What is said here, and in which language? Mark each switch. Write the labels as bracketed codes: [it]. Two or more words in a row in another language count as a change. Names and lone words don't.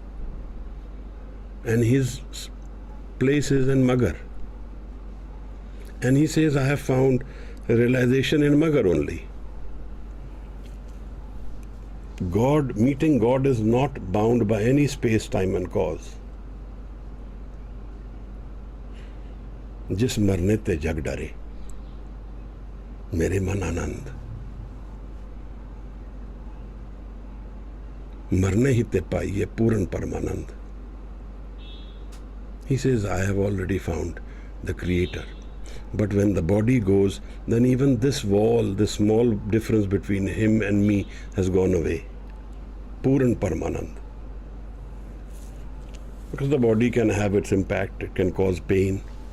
[en] And his place is in Magar. And he says, I have found a realization in Magar only. Meeting God is not bound by any space, time and cause. [hi] जिस मरने ते जग डरे, मेरे मन आनंद. मरने ही ते पाइए पूर्ण परमानंद. [en] He says, I have already found the Creator. But when the body goes, then even this wall, this small difference between him and me has gone away. Puran Paramanand. Because the body can have its impact, it can cause pain.